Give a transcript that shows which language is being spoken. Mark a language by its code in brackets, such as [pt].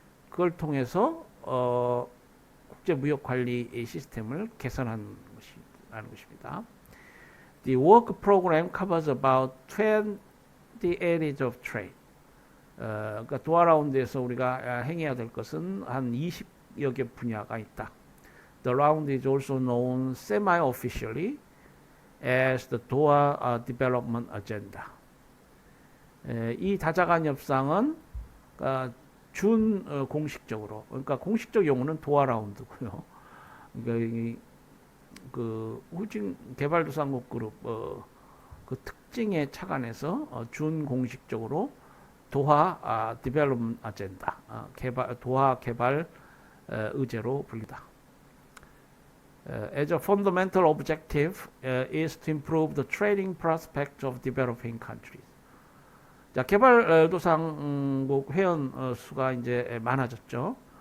[ko] 그걸 통해서 국제 무역 관리 시스템을 개선하는 것입니다. [en] The work program covers about 20 areas of trade. [ko] 그러니까 도하 라운드에서 우리가 행해야 될 것은 한 20여 개 분야가 있다. [en] The round is also known semi-officially as the Doha Development Agenda. [ko] 이 다자간 협상은 준 공식적으로, 그러니까 공식적 용어는 도하 라운드고요. 그러니까 그 후진 개발도상국 그룹 그 특징에 착안해서 준 공식적으로 도하 디벨롭먼트 아젠다, 도하 개발 의제로 불리다. [en] As a fundamental objective is to improve the trading prospects of developing countries. [ko] 자, 개발도상국 회원 수가 이제 많아졌죠.